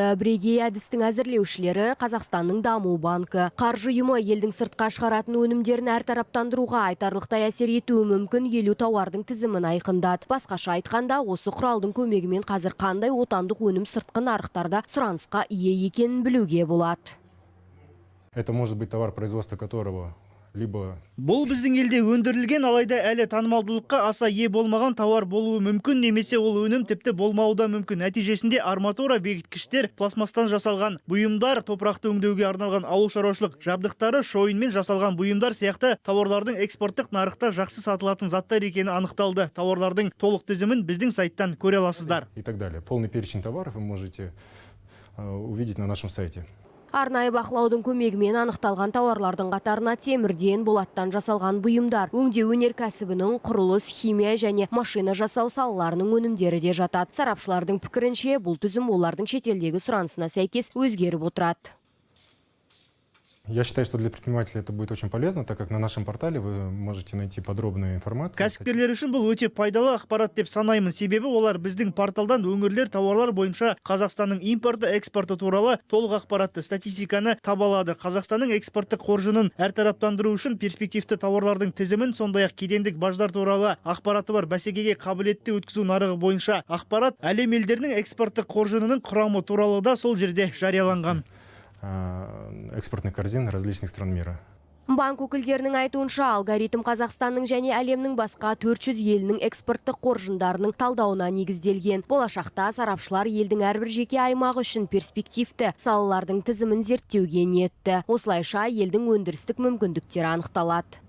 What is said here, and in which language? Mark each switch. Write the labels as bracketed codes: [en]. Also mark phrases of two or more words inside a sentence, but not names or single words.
[kk] Бірегей әдістің әзірлеушілері Қазақстанның даму банкі. Қаржы ұйымы елдің сыртқа шығаратын өнімдерін әртараптандыруға айтарлықтай әсер етуі мүмкін 50 тауардың тізімін айқындады. Басқаша айтқанда, осы құралдың көмегімен қазір қандай отандық өнім сыртқы нарықтарда сұранысқа ие екенін білуге болады. [ru] Это может быть товар, производства которого [kk] Бұл біздің елде өндірілген, алайда әлі танымалдылыққа аса ие болмаған тауар болуы мүмкін, немесе ол өнім тіпті болмауы да мүмкін. Нәтижесінде арматура, бекіткіштер, пластмастан жасалған бұйымдар, топырақты өңдеуге арналған ауыл шаруашылық жабдықтары, шойынмен жасалған бұйымдар сияқты тауарлардың экспорттық нарықта жақсы сатылатын заттар екені анықталды. Тауарлардың толық тізімін біздің сайттан көре аласыздар. [ru] И так далее. Полный перечень товаров вы можете увидеть на нашем сайте. [kk] Арнайы бақылаудың көмегімен анықталған тауарлардың қатарына темірден, болаттан жасалған бұйымдар, өңдеу өнеркәсібінің, құрылыс, химия және машина жасау салаларының өнімдері де жатады. Сарапшылардың пікірінше, бұл тізім олардың шетелдегі сұранысына сәйкес өзгеріп отырады. [ru] Я считаю, что для предпринимателей это будет очень полезно, так как на нашем портале вы можете найти подробную информацию. [kk] Кәсіпкерлер үшін бұл өте пайдалы ақпарат деп санаймын. Себебі олар біздің порталдан өңірлер тауарлар бойынша Қазақстанның импорты, экспорты туралы толық ақпаратты, статистиканы таба алады. Қазақстанның экспорттық қоржынын әртараптандыру үшін перспективті тауарлардың тізімін, сондай-ақ кедендік баждар туралы ақпараты бар бәсекеге қабілетті өткізу нарығы бойынша ақпарат, әлем елдерінің экспорттық қоржынының құрамы туралы да сол жерде жарияланған. [ru] Экспортных корзин различных стран мира. [kk] Банк өкілдерінің айтуынша, алгоритм Қазақстанның және әлемнің басқа 400 елінің экспорттық қоржындарының талдауына негізделген. Болашақта сарапшылар елдің әрбір жеке аймағы үшін перспективті салалардың тізімін зерттеуге ниетті. Осылайша елдің өндірістік мүмкіндіктері анықталады.